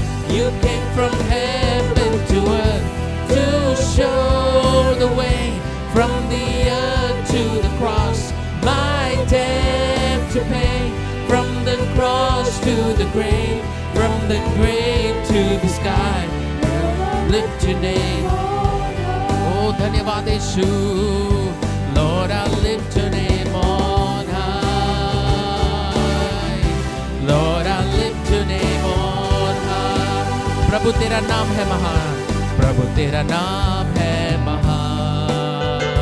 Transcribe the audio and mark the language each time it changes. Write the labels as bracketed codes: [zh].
[en] You came from heaven to earth to show the way, from the earth to the cross, my debt to pay, from the cross to the grave, from the grave to the sky. Lift your name. [hi] Oh, धन्यवाद यीशु। [en] Lord, I lift your name on high. Lord, I lift your name on high. [hi] प्रभु तेरा नाम है महान, प्रभु तेरा नाम है महान।